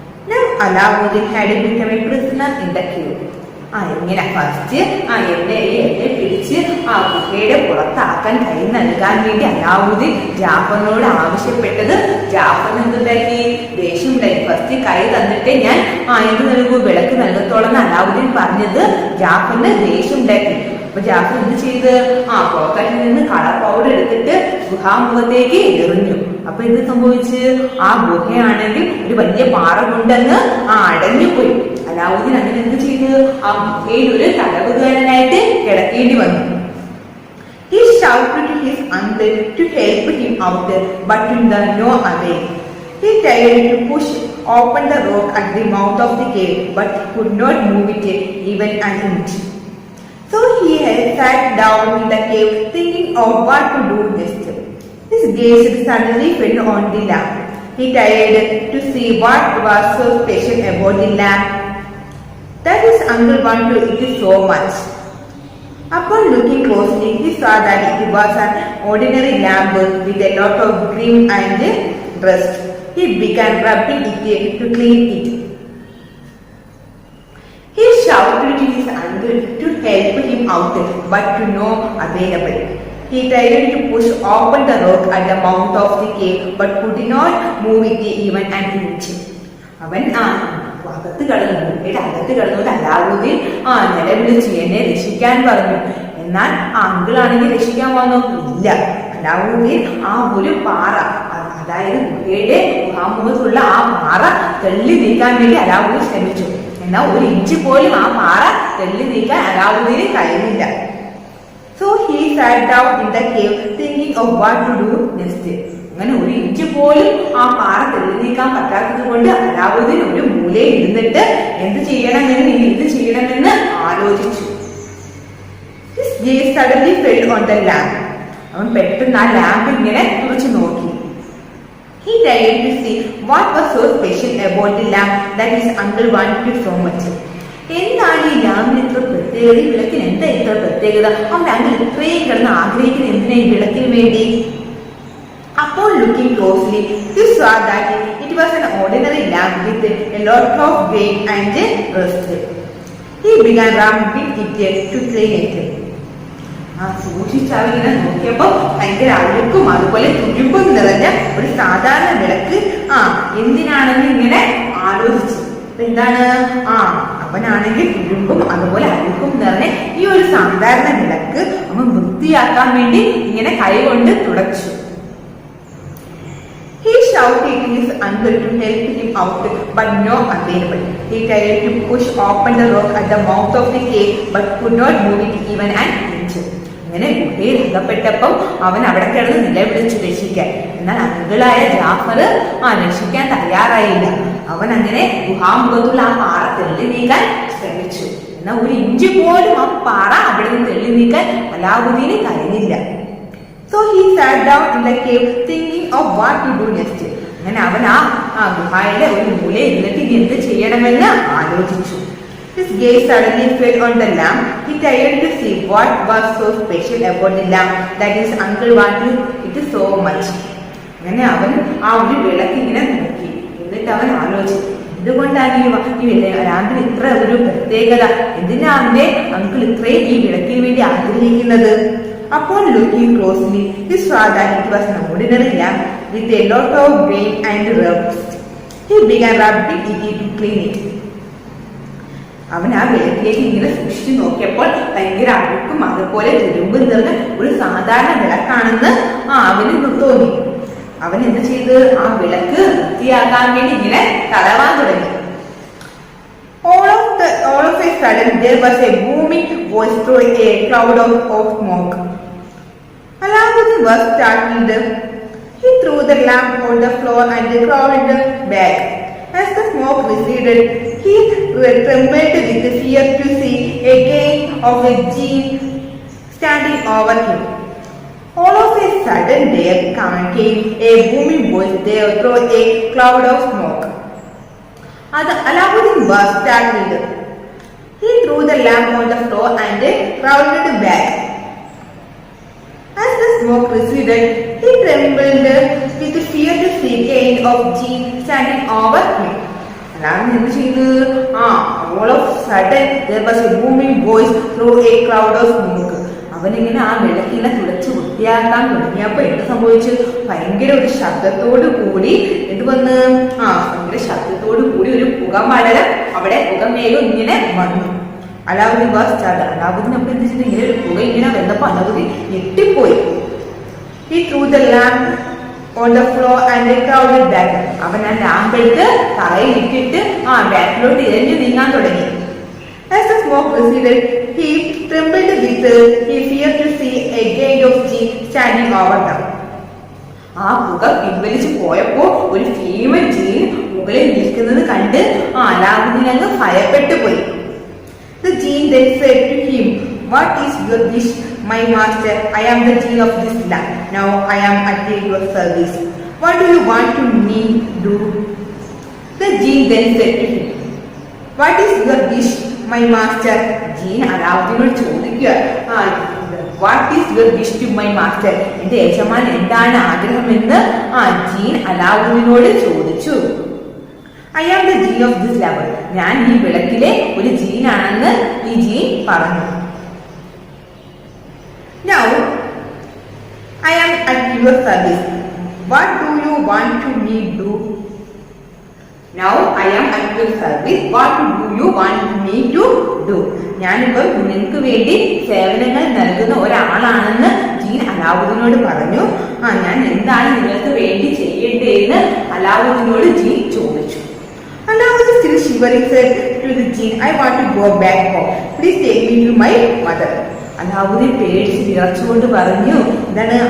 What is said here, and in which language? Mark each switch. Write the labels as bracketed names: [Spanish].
[English] Now Aladdin had become a prisoner in the cave. [Malayalam] ഇങ്ങനെ first എന്നെ പിടിച്ച് ഗുഹയുടെ പുറത്താക്കാൻ കൈ നൽകാൻ വേണ്ടി അലാവുദ്ദീൻ ജാഫറിനോട് ആവശ്യപ്പെട്ടത്. ജാഫറിന് എന്തുണ്ടാക്കി, ദേഷ്യം ഉണ്ടായി. ഫസ്റ്റ് കൈ തന്നിട്ട് ഞാൻ എന്ത് നൽകൂ, വിളക്ക് നൽകത്തോളെന്ന് അലാവുദ്ദീൻ പറഞ്ഞത് ജാഫറിന് ദേഷ്യം ഉണ്ടാക്കി. അപ്പൊ ജാഫർ എന്ത് ചെയ്ത് പോക്കറ്റിൽ നിന്ന് കളർ പൗഡർ എടുത്തിട്ട് ഗുഹാമുഖത്തേക്ക് എറിഞ്ഞു. അപ്പൊ എന്ത് സംഭവിച്ച്, ആ ഗുഹയാണെങ്കിൽ ഒരു വലിയ പാറ കൊണ്ടങ്ങ് അടഞ്ഞുപോയി. അലാവുദ്ദീൻ അങ്ങനെ എന്ത് ചെയ്ത് ആ ഗുഹയിൽ ഒരു തടവുകാരനായിട്ട് കിടക്കേണ്ടി വന്നു. [English] He shouted to his uncle to help him out, but to no avail. He tried to push open the rock at the mouth of the cave, but could not move it even an inch. So he sat down in the cave, thinking of what to do next. His gaze suddenly fell on the lamp. He tried to see what was so special about the lamp that his uncle wanted it so much. Upon looking closely, he saw that it was an ordinary lamp with a lot of green and rust. He began rubbing it to clean it. He shouted to his uncle to help him out, but to no avail. He tried to push open the rock at the mouth of the cave, but could not move it even an inch. [Malayalam] അവൻ അകത്ത് കടന്നു, ഗുഹയുടെ അകത്ത് കടന്നുകൊണ്ട് അലാവുദ്ദീൻ നിലവിളിച്ച് എന്നെ രക്ഷിക്കാൻ പറഞ്ഞു. എന്നാൽ ആ അങ്കിളാണെങ്കിൽ രക്ഷിക്കാൻ വന്നോ ഇല്ല. അലാവുദ്ദീൻ ആ ഒരു പാറ, അതായത് ഗുഹയുടെ ഗുഹാമുഖത്തുള്ള ആ പാറ തള്ളി നീക്കാൻ വേണ്ടി അലാവുദ്ദീൻ ശ്രമിച്ചു. എന്നാൽ ഒരു ഇഞ്ച് പോലും ആ പാറ തള്ളി നീക്കാൻ അലാവുദ്ദീന് കഴിയില്ല. [English] So he sat down in the cave thinking of what to do next. [Malayalam] അങ്ങനെ ഒരു ഇഞ്ച് പോലും ആ പാറ തെളി നീക്കാൻ പറ്റാത്തത് കൊണ്ട് അലാവുദ്ദീൻ ഒരു മൂലയിൽ ഇരുന്നിട്ട് എന്ത് ചെയ്യണമെന്ന് ആലോചിച്ചു. [English] His gaze suddenly fell on the lamp. [Malayalam] അവൻ പെട്ടെന്ന് ആ ലാമ്പ് ഇങ്ങനെ തുറച്ചു നോക്കി. [English] He tried to see what was so special about the lamp that his uncle wanted so much. [Malayalam] എന്താണ് ഈ ലാമ്പിന് ഇത്ര പ്രത്യേകത? ഈ വിളക്കിന് എന്താ ഇത്ര പ്രത്യേകത? അവന്റെ അങ്കിൾ ഇത്രയും കിടന്ന് ആഗ്രഹിക്കുന്ന എന്തിനാ ഈ വിളക്കിന് വേണ്ടി? അപ്പോൾ [English] looking closely, he saw that it was an ordinary lamp with a lot of grain and rust. He began rubbing it to clean it. [Malayalam] സൂക്ഷിച്ചവരിങ്ങനെ നോക്കിയപ്പോ ഭയങ്കര അഴുക്കും അതുപോലെ തുരുമ്പും നിറഞ്ഞ ഒരു സാധാരണ വിളക്ക് എന്തിനാണെന്ന് ഇങ്ങനെ ആലോചിച്ചു. എന്താണ് അവനാണെങ്കിൽ തുരുമ്പും അതുപോലെ അഴുക്കും നിറഞ്ഞ ഈ ഒരു സാധാരണ വിളക്ക് അവൻ വൃത്തിയാക്കാൻ വേണ്ടി ഇങ്ങനെ കൈകൊണ്ട് തുടച്ചു. [English] He shouted to his uncle to help him out, but no available. He tried to push open the rock at the mouth of the cave, but could not move it even an inch. [Malayalam] അങ്ങനെ ഗുഹയിൽ അകപ്പെട്ടപ്പം അവൻ അവിടെ കിടന്ന് നിലവിളിച്ചു രക്ഷിക്കാൻ. എന്നാൽ അങ്കിളായ ജാഫർ രക്ഷിക്കാൻ തയ്യാറായില്ല. അവൻ അങ്ങനെ ഗുഹാമുഖത്തുള്ള ആ പാറ തെള്ളി നീക്കാൻ ശ്രമിച്ചു. എന്നാൽ ഒരു ഇഞ്ച് പോലും ആ പാറ അവിടെ നിന്ന് തെള്ളി നീക്കാൻ അലാവുദ്ദീന് കഴിഞ്ഞില്ല. [English] So he sat down in the cave thinking of what to do next. [Malayalam] അങ്ങനെ അവൻ ആ ഗുഹയുടെ ഒരു മൂലയിൽ ഇരുന്നിട്ട് എന്ത് ചെയ്യണമെന്ന് ആലോചിച്ചു. [English] His gaze suddenly fell on the lamp. He tried to see what was so special about the lamp that his uncle wanted it so much. [Malayalam] അങ്ങനെ അവൻ ആ ഒരു വിളക്ക് ഇങ്ങനെ നോക്കി. എന്നിട്ട് അവൻ ആലോചിച്ചു, എന്തുകൊണ്ടാണ് ഈ ലാമ്പിന് ഇത്ര ഒരു പ്രത്യേകത? എന്തിനാ അവന്റെ അങ്കിൾ ഇത്രയും ഈ വിളക്കിന് വേണ്ടി ആഗ്രഹിക്കുന്നത്? [English] Upon looking closely, he saw that it was an ordinary lamp with a lot of grain and rust. He began rubbing it to clean it. [Malayalam] അവൻ ആ വിളക്കിലേക്ക് ഇങ്ങനെ സൂക്ഷിച്ചു നോക്കിയപ്പോൾ ഭയങ്കര അഴുക്കും അതുപോലെ തുരുമ്പ് നിറഞ്ഞ ഒരു സാധാരണ വിളക്കാണെന്ന് അവന് തോന്നി. അവൻ എന്ത് ചെയ്ത് ആ വിളക്ക് വൃത്തിയാക്കാൻ വേണ്ടി ഇങ്ങനെ തടവാൻ തുടങ്ങി. [English] All of a sudden there was a booming voice through a cloud of smoke. Alauddin was startled. He threw the lamp on the floor and crawled back. As the smoke receded, he trembled with fear to see again of a jinn standing over him. All of a sudden there came a booming voice there through a cloud of smoke. Alauddin was startled. He threw the lamp on the floor and crawled back. As the smoke receded, he trembled with fear to see again of jinn standing over him. [Malayalam] Alauddin എന്ത് ചെയ്തു? [English] All of a sudden there was a booming voice through a cloud of smoke. [Malayalam] അവനിങ്ങനെ ആ വിളക്കിനെ തുടച്ച് വൃത്തിയാക്കാൻ തുടങ്ങിയപ്പോ എന്ത് സംഭവിച്ചു? ഭയങ്കര ഒരു ശബ്ദത്തോടു കൂടി ഭയങ്കര ശബ്ദത്തോടു കൂടി ഒരു പുകമടലം അവിടെ പുകമേഘം ഇങ്ങനെ വന്നു. അലാവുദ്ദീൻ അലാവുദ്ദീൻ അപ്പോൾ എന്ത് ചെയ്തു? ഇങ്ങനെ ഒരു പുക ഇങ്ങനെ വന്നപ്പോ അലാവുദ്ദീൻ ഞെട്ടിപ്പോയി. [English] He threw the lamp on the floor and crawled back. [Malayalam] അവൻ ആ ലാമ്പ് എടുത്ത് തറയിലിട്ടിട്ട് ബാക്കിലോട്ട് ഇഴഞ്ഞു നീങ്ങാൻ തുടങ്ങി. [English] As the smoke receded, he trembled with fear to see a gang of jinn standing over them. [Malayalam] ആ പുക പിൻവലിച്ചു പോയപ്പോ ഒരു ഭീമൻ ജീൻ മുകളിൽ നിൽക്കുന്നത് കണ്ട് അലാവുദ്ദീൻ അങ്ങ് ഭയപ്പെട്ടു പോയി. [English] The jinn then said to him, "What is your wish, my master? I am the jinn of this land. Now I am at your service. What do you want to me do?" The jinn then said to him, "What is your wish, my master?" [Malayalam] Gene അലാവുദ്ദീനോട് ചോദിക്കുക, [English] What is your wish to my master? [Malayalam] എന്റെ യജമാൻ എന്താണ് ആഗ്രഹമെന്ന് gene അലാവുദ്ദീനോട് ചോദിച്ചു. [English] I am the genie of this lamp. [Malayalam] ഞാൻ ഈ വിളക്കിലെ ഒരു ജീനാണെന്ന് ഈ gene പറഞ്ഞു. [English] Now I am at your service. What do you want to me do? Now I am at your service. What do you want me to do? [Malayalam] ഞാനിപ്പോൾ നിങ്ങൾക്ക് വേണ്ടി സേവനങ്ങൾ നൽകുന്ന ഒരാളാണെന്ന് ജീൻ അലാവുദ്ദീനോട് പറഞ്ഞു. ഞാൻ എന്താണ് നിങ്ങൾക്ക് വേണ്ടി ചെയ്യേണ്ടതെന്ന് അലാവുദ്ദീനോട് ജീൻ ചോദിച്ചു. [English] Alauddin still shivering said to the jinn, I want to go back home. Please take me to my mother. [Malayalam] Alauddin പേടിച്ച് വിറച്ചുകൊണ്ട് പറഞ്ഞു, എന്താണ്?